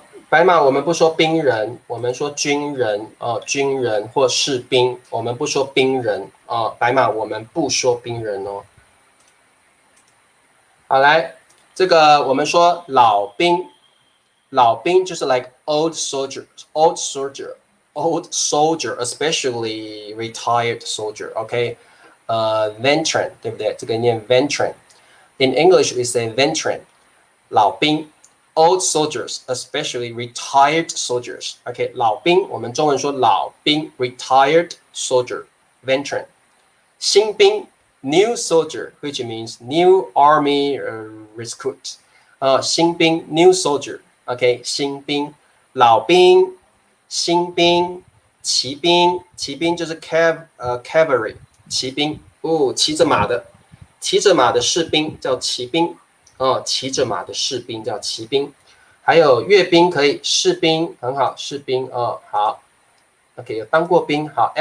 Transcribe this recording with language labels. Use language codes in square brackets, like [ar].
[zh] 白马我们不说兵人，我们说军人哦，军人或士兵，我们不说兵人哦，白马我们不说兵人哦。好，来，这个我们说老兵，老兵就是 [en] like old soldier，old soldier，old soldier，especially retired soldier，OK，veteran [zh] 对不对？ [en] 这个念 veteran。In English we say veteran，老兵。 Old soldiers, especially retired soldiers. [zh] OK， 老兵，我们中文说老兵 ， [en] retired soldier, veteran。新兵 new soldier, which means new army recruit. 新兵 new soldier. [zh] OK， 新兵，老兵，新兵，骑兵，骑兵就是 cavalry， 骑兵哦，骑着马的士兵叫骑兵。骑着马的士兵叫骑兵，还有阅兵可以，士兵很好，士兵哦好 ，OK 有当过兵好。